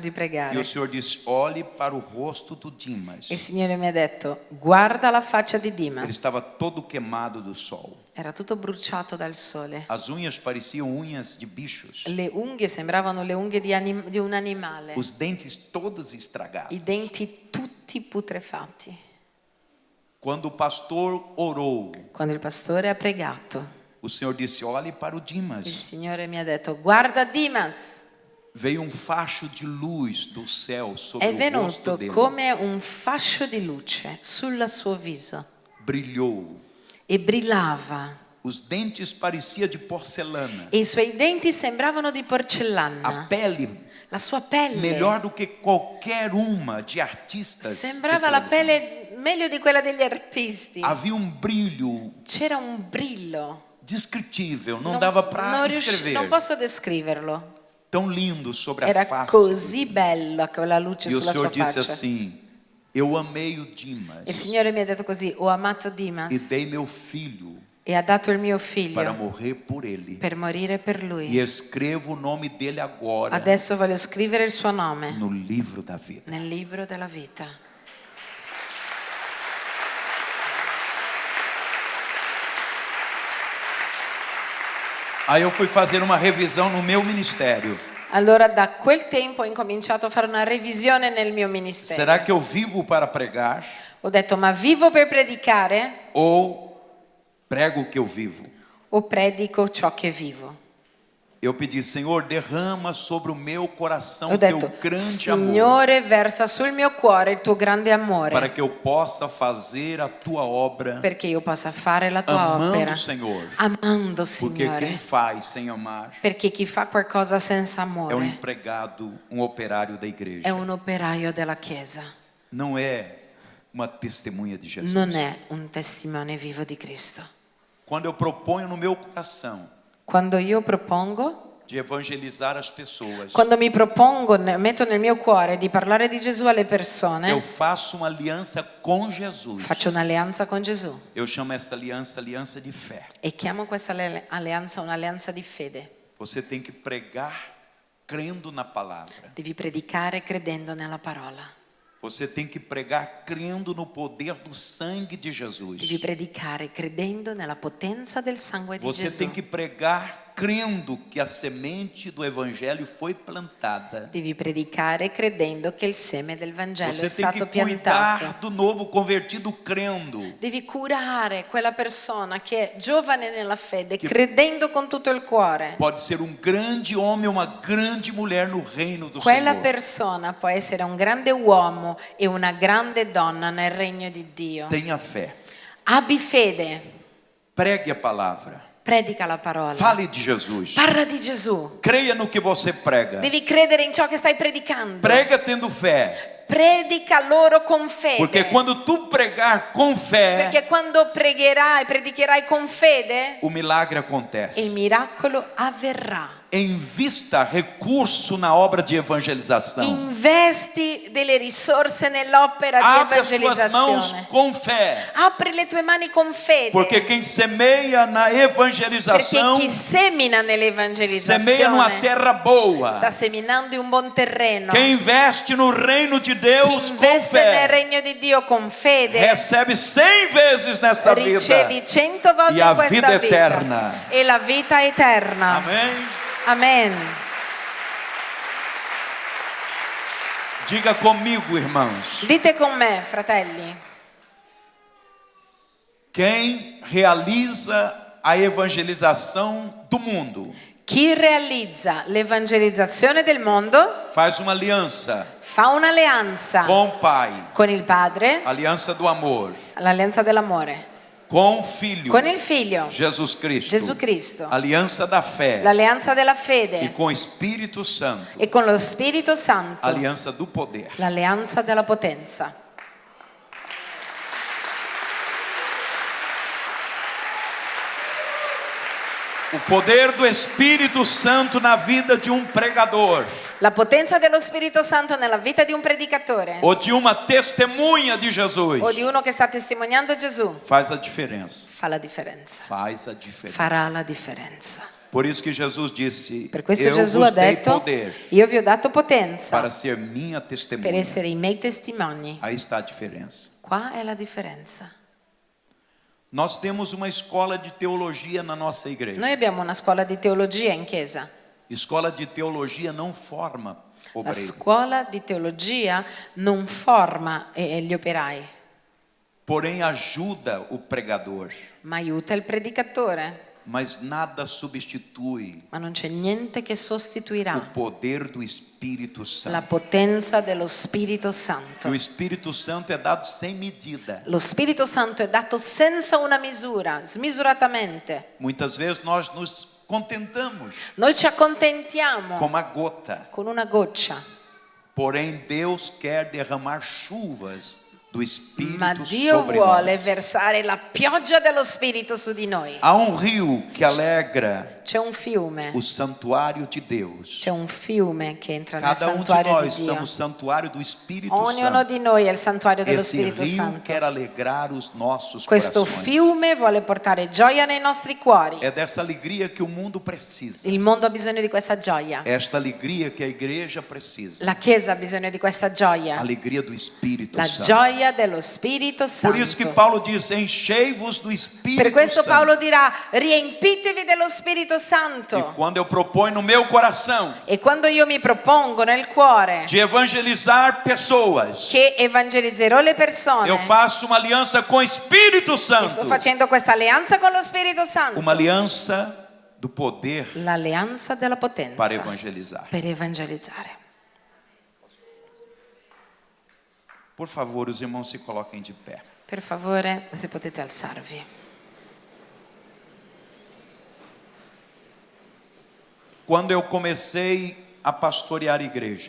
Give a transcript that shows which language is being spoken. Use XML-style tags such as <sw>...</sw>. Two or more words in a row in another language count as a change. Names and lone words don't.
<it>E pregare.</it> <pt>o Senhor disse: olhe para o rosto do Dimas.</pt> <it>E il Signore mi ha detto, guarda la faccia di</it> <pt>Ele</pt> <it>Dimas.</it> <pt>estava todo queimado do sol.</pt> <it>Era tutto bruciato dal sole.</it> <pt>As unhas pareciam unhas de bichos.</pt> <it>Le unghie sembravano le unghie di un animale.</it> <pt>Os dentes todos estragados.</pt> <it>I denti tutti putrefatti.</it> <pt>Quando o pastor orou,</pt> <it>Quando il pastore ha pregato,</it> <pt>o Senhor disse: olhe para o</pt> <it>il</it> <pt>Dimas.</pt> <it>Signore mi ha detto, guarda Dimas.</it> <pt>Veio um facho de luz do céu sobre</pt> <it>È</it> <pt>o rosto</pt> <it>venuto</it> <pt>dele.</pt> <it>come un fascio di luce sul suo viso</it> <pt>Brilhou.</pt> <it>e brillava.</it> <pt>Os dentes pareciam de porcelana.</pt> <it>E i suoi denti sembravano di</it> <pt>A</pt> <it>porcellana.</it> <pt>pele,</pt> <it>La sua pelle</it> <pt>melhor do que qualquer uma de artistas. de</pt> <it>sembrava la</it> <pt>televisão.</pt> <it>pelle meglio di quella degli artisti.</it> <pt>Havia um brilho</pt> <it>C'era un brillo.</it> <pt>descritível, não dava para escrever.</pt> <it>Non posso descriverlo.</it> <pt>Tão lindo sobre a</pt> <it>Era</it> <pt>face.</pt> <it>così bella quella luce</it> <pt>E o</pt> <it>sulla</it> <pt>Senhor</pt> <it>sua</it> <pt>disse</pt> <it>faccia.</it> <pt>assim: eu amei o Dimas</pt> <it>Il Signore mi ha detto così, ho amato</it> <pt>e</pt> <it>Dimas</it> <pt>dei meu filho</pt> <it>e ha dato il mio</it> <pt>para</pt> <it>figlio</it> <pt>morrer por ele.</pt> <it>per morire per</it> <pt>E</pt> <it>lui.</it> <pt>escrevo o nome dele agora</pt> <it>Adesso voglio scrivere il suo nome</it> <pt>no livro da vida.</pt> <it>nel libro della vita.</it> <pt>Aí eu fui fazer uma revisão no meu ministério.</pt> <it>Allora da quel tempo ho incominciato a fare una revisione nel mio ministero.</it> <pt>Será que eu vivo para pregar</pt> <it>Ho detto, ma vivo per predicare</it> <pt>ou prego o que eu vivo?</pt> <it>o predico ciò che vivo?</it> <pt>Eu pedi: Senhor, derrama sobre o meu coração</pt> <it>Ho</it> <pt>o teu</pt> <it>detto,</it> <pt>grande amor,</pt> <it>Signore, versa sul mio cuore il tuo grande</it> <pt>para</pt> <it>amore</it> <pt>que eu possa fazer a tua obra</pt> <it>perché io possa fare la tua</it> <pt>amando</pt> <it>opera</it> <pt>o Senhor.</pt> <it>amando,</it> <pt>Porque quem</pt> <it>Signore.</it> <pt>faz sem amar</pt> <it>Perché chi fa qualcosa senza</it> <pt>é um</pt> <it>amore</it> <pt>empregado, um operário da igreja.</pt> <it>è un operaio della Chiesa,</it> <pt>Não é uma testemunha de Jesus.</pt> <it>non è un testimone vivo di Cristo.</it> <pt>Quando eu proponho no meu coração</pt> <it>Quando io propongo,</it> <pt>de evangelizar as pessoas,</pt> <it>quando mi propongo, metto nel mio cuore di parlare di Gesù alle</it> <pt>eu</pt> <it>persone,</it> <pt>faço uma aliança com Jesus.</pt> <it>faccio un'alleanza con Gesù</it> <pt>Eu chamo essa aliança aliança de fé.</pt> <it>e chiamo questa alleanza un'alleanza di fede.</it> <pt>Você tem que pregar crendo na palavra.</pt> <it>Devi predicare credendo nella parola.</it> <pt>Você tem que pregar crendo no poder do sangue de Jesus.</pt> <it>Devi predicare credendo nella potenza del sangue di</it> <pt>Você</pt> <it>Gesù.</it> <pt>tem que pregar crendo que a semente do evangelho foi plantada.</pt> <it>Devi predicare credendo che il seme del Vangelo</it> <pt>Você</pt> <it>è</it> <pt>tem que</pt> <it>stato piantato.</it> <pt>cuidar do novo convertido crendo.</pt> <it>Devi curare quella persona che è giovane nella fede, credendo con tutto il cuore.</it> <pt>Pode ser um grande homem ou uma grande mulher no reino do</pt> <it>Quella</it> <pt>Senhor.</pt> <it>persona può essere un grande uomo e una grande donna nel regno di Dio.</it> <pt>Tenha fé.</pt> <it>Abbi fede,</it> <pt>Pregue a palavra.</pt> <it>predica la parola.</it> <pt>Fale de Jesus.</pt> <it>Parla di Gesù.</it> <pt>Creia no que você prega.</pt> <it>Devi credere in ciò che stai predicando.</it> <pt>Prega tendo fé.</pt> <it>Predica loro con fede.</it> <pt>Porque quando tu pregar com fé,</pt> <it>Perché quando pregherai, predicherai con fede,</it> <pt>o milagre acontece.</pt> <it>il miracolo avverrà.</it> <pt>Invista recurso na obra de evangelização.</pt> <it>Investi delle risorse nell'opera di</it> <pt>Abre as suas mãos</pt> <it>evangelizzazione.</it> <pt>com fé.</pt> <it>Apri le tue mani con fede.</it> <pt>Porque quem semeia na</pt> <it>Perché</it> <pt>evangelização,</pt> <it>chi semina</it> <pt>semeia numa</pt> <it>nell'evangelizzazione</it> <pt>terra boa.</pt> <it>sta seminando in un buon terreno.</it> <pt>Quem investe no reino de</pt> <it>Chi</it> <pt>Deus com</pt> <it>investe nel</it> <pt>fé,</pt> <it>regno di Dio con fede</it> <pt>recebe 100 vezes nesta vida.</pt> <it>ricevi 100 volte</it> <pt>E a</pt> <it>in questa</it> <pt>vida</pt> <it>vita</it> <pt>eterna.</pt> <it>e la vita eterna.</it> <pt>Amém?</pt> <it>Amen.</it> <pt>Diga comigo, irmãos.</pt> <it>Dite con me, fratelli,</it> <pt>Quem realiza a evangelização do mundo</pt> <it>chi realizza l'evangelizzazione del mondo</it> <pt>faz uma aliança</pt> <it>fa un'alleanza</it> <pt>com o Pai,</pt> <it>con il Padre,</it> <pt>aliança do amor,</pt> <it>l'alleanza dell'amore,</it> <pt>com o Filho,</pt> <it>con il Figlio,</it> <pt>Jesus Cristo,</pt> <it>Gesù Cristo,</it> <pt>aliança da fé,</pt> <it>l'alleanza della</it> <pt>e</pt> <it>fede</it> <pt>com o Espírito Santo,</pt> <it>e con lo Spirito Santo,</it> <pt>aliança do poder.</pt> <it>l'alleanza della potenza.</it> <pt>O poder do Espírito Santo na vida de um pregador</pt> <it>La potenza dello Spirito Santo nella vita di un predicatore</it> <pt>ou de uma testemunha de Jesus</pt> <it>o di uno che sta testimoniando Gesù</it> <pt>faz a diferença.</pt> <it>fa la differenza,</it> <pt>Faz a diferença.</pt> <it>farà la differenza.</it> <pt>Por isso que Jesus disse:</pt> <it>Per questo</it> <pt>Eu</pt> <it>Gesù ha</it> <pt>vos dei</pt> <it>detto,</it> <pt>poder</pt> <it>io vi ho dato potenza</it> <pt>para ser minha</pt> <it>per</it> <pt>testemunha.</pt> <it>essere i miei testimoni.</it> <pt>Aí está a diferença.</pt> <it>Qua è la differenza.</it> <pt>Nós temos uma escola de teologia na nossa igreja.</pt> <it>Noi abbiamo una scuola di teologia in chiesa.</it> <pt>Escola de teologia não forma</pt> <it>La</it> <pt>obreiros,</pt> <it>scuola di teologia non forma gli operai,</it> <pt>porém ajuda o pregador,</pt> <it>ma aiuta il predicatore.</it> <pt>mas nada substitui</pt> <it>Ma non c'è niente che</it> <pt>o</pt> <it>sostituirà</it> <pt>poder do Espírito</pt> <it>la</it> <pt>Santo.</pt> <it>potenza dello Spirito</it> <pt>E</pt> <it>Santo.</it> <pt>o Espírito Santo é dado sem medida.</pt> <it>Lo Spirito Santo è dato senza una misura, smisuratamente.</it> <pt>Muitas vezes nós nos contentamos</pt> <it>Noi ci accontentiamo</it> <pt>com uma gota,</pt> <it>con una goccia,</it> <pt>porém Deus quer derramar chuvas do</pt> <it>ma</it> <pt>Espírito</pt> <it>Dio</it> <pt>sobre</pt> <it>vuole</it> <pt>nós.</pt> <it>versare la pioggia dello Spirito su di noi.</it> <pt>Há um rio que alegra</pt> <it>C'è un fiume,</it> <pt>o santuário de Deus.</pt> <it>c'è un fiume che entra nel</it> <pt>Cada um de</pt> <it>santuario di</it> <pt>nós</pt> <it>Dio.</it> <pt>somos santuário do Espírito</pt> <it>Ognuno</it> <pt>Santo.</pt> <it>di noi è il santuario dello</it> <pt>Esse</pt> <it>Spirito</it> <pt>rio</pt> <it>Santo.</it> <pt>quer alegrar os nossos</pt> <it>Questo</it> <pt>corações.</pt> <it>fiume vuole portare gioia nei nostri cuori.</it> <pt>É dessa alegria que o mundo precisa.</pt> <it>Il mondo ha bisogno di questa gioia.</it> <pt>Esta alegria que a igreja precisa.</pt> <it>La Chiesa ha bisogno di questa gioia.</it> <pt>Alegria do Espírito</pt> <it>La</it> <pt>Santo.</pt> <it>gioia dello Spirito</it> <pt>Por isso que</pt> <it>Santo.</it> <pt>Paulo diz: enchei-vos do Espírito</pt> <it>Per questo</it> <pt>Santo.</pt> <it>Paolo dirà: riempitevi dello Spirito Santo.</it> <pt>E quando eu proponho no meu coração</pt> <it>E quando io mi propongo nel cuore</it> <pt>de evangelizar pessoas,</pt> <it>che evangelizzerò le persone,</it> <pt>eu faço uma aliança com o Espírito</pt> <it>e</it> <pt>Santo.</pt> <it>sto facendo questa alleanza con lo Spirito Santo,</it> <pt>Uma aliança do poder</pt> <it>l'alleanza della potenza</it> <pt>para evangelizar.</pt> <it>per evangelizzare.</it> <pt>Por favor, os irmãos se coloquem de pé.</pt> <it>Per favore, se potete alzarvi.</it> <pt>Quando eu comecei a pastorear a igreja,</pt>